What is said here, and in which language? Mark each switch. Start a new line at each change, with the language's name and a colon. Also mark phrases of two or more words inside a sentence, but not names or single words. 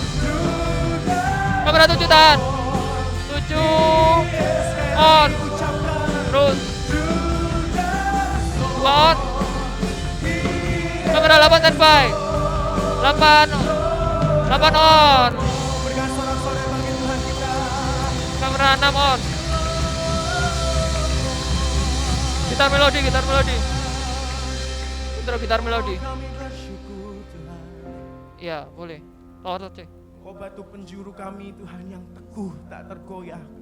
Indonesian: Kamera 7 tahan. 7 on. Terus. 2 on. Kamera 8 standby. 8 on. Berikan sorak-sorai bagi Tuhan kita. Kamera 6 on. Gitar melodi. Intro gitar melodi. Kami bersyukur Tuhan. Iya, boleh. Tawar saja. Kau batu penjuru kami Tuhan yang teguh tak tergoyahkan.